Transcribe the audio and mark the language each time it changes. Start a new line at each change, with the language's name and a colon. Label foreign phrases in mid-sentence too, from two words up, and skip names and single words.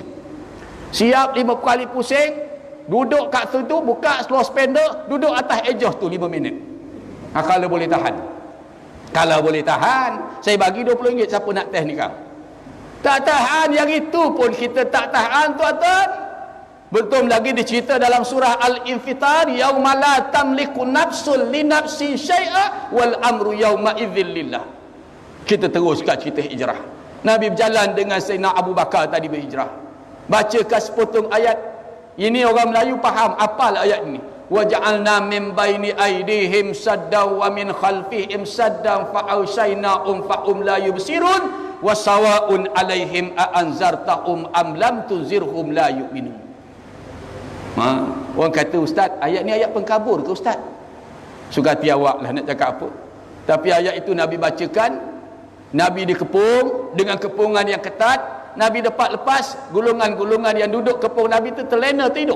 Malay: Siap 5 kali pusing, duduk kat situ, buka
English: slow spender,
Malay: duduk atas exhaust tu 5 minit. Kalau boleh tahan. Kalau boleh tahan, saya bagi RM20. Siapa nak test ni kau? Tak tahan, yang itu pun kita tak tahan tuan-tuan. Betul lagi dicerita dalam surah Al-Infitar,
Arabic: يوم لا تملك نفس لنفس شيئا والأمر يومئذ لله.
Malay: Kita teruskan cerita hijrah. Nabi berjalan dengan Sayyidina Abu Bakar tadi berhijrah. Bacakan sepotong ayat. Ini orang Melayu faham, apal ayat ini.
Arabic: وجعلنا من بين أيديهم سدا ومن خلفهم سدا فأغشيناهم فهم لا يبصرون وسواء عليهم أأنذرتهم أم لم تنذرهم لا يؤمنون.
Malay: Orang kata, ustaz, ayat ni ayat pengkabur ke ustaz? Sugati awak lah nak cakap apa. Tapi ayat itu Nabi bacakan, Nabi dikepung dengan kepungan yang ketat. Nabi dapat lepas, golongan-golongan yang duduk kepung Nabi itu terlena tidur.